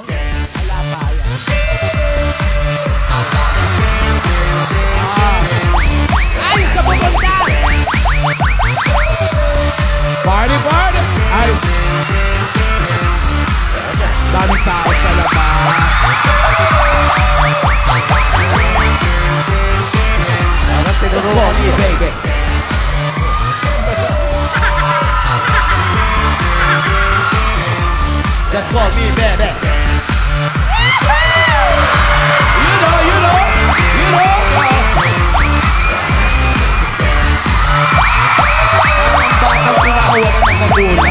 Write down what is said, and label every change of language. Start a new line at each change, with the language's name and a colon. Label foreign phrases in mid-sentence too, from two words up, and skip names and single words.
Filipino: Wala pa yan. Ay, sa pupunta! Party! Ay! Daming tao sa labas. Parang tinuruan niya.
English: Baby. Just call me, baby. You know.
Filipino: Bakal pinakawalan ng magulang.